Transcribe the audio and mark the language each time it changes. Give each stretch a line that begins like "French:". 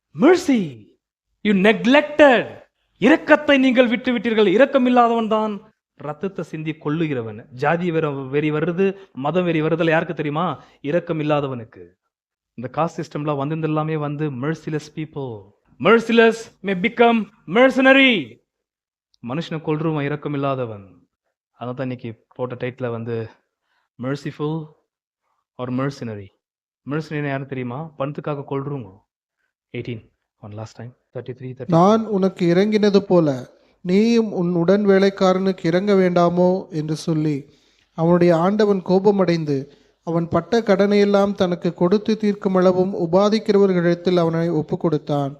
English: mercy you neglected.
Tamil: இரக்கத்தை நீங்கள் விட்டு விட்டீர்கள். இரக்கம் இல்லாதவன் தான் ரத்தத்தை சிந்தி கொள்ளுகிறவன். ஜாதி வெறி வருது, மதம் வெறி வருதல் யாருக்கு தெரியுமா? இரக்கம் இல்லாதவனுக்கு. இந்த காஸ்ட் சிஸ்டம்லாம் வந்து எல்லாமே வந்து
English: merciless people. merciless may become mercenary.
Tamil: மனுஷனை கொல்றவன் இரக்கம் இல்லாதவன். அதான் இன்னைக்கு போட்ட டைட்டில் வந்து
English: merciful or mercenary.
Tamil: mercenary யாரும் தெரியுமா? பணத்துக்காக கொல்றவங்க. 18
English: one last time
Tamil: 33. நான் உனக்கு இறங்கினது போல நீயும் உன் உடன் வேலைக்காரனுக்கு இறங்க வேண்டாமோ என்று சொல்லி அவனுடைய ஆண்டவன் கோபமடைந்து அவன் பட்ட கடனையெல்லாம் தனக்கு கொடுத்து தீர்க்கும் அளவும் உபாதிக்கிறவர்களிடத்தில் அவனை ஒப்பு கொடுத்தான்.